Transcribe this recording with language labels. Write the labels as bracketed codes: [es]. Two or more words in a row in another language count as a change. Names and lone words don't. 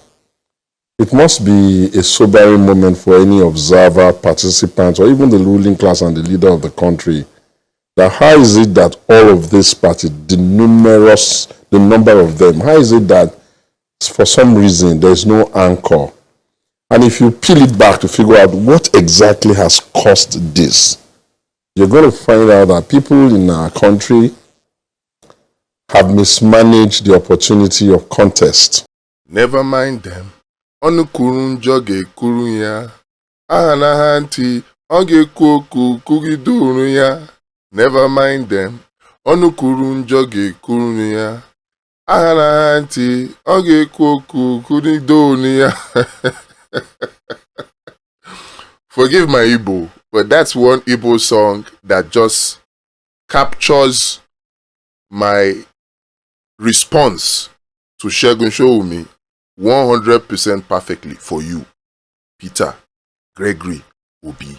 [en] It must be a sobering moment for any observer, participant, or even the ruling class and the leader of the country, that how is it that all of these parties, the number of them, how is it that for some reason there is no anchor? And if you peel it back to figure out what exactly has caused this, you're going to find out that people in our country have mismanaged the opportunity of contest. Never mind them. [ig] Onu kuru njọ ga-ekuru ya. Aha na ha ntị, ọ ga-ekwu okwu kwugide ya. [en] Never mind them. [ig] Onu kuru njọ ga-ekuru ya. Aha na ha ntị, ọ ga-ekwu okwu kwugide ya. [en] Forgive my Igbo, but that's one Igbo song that just captures my response to Segun Sowunmi 100% perfectly for you, Peter Gregory Obi.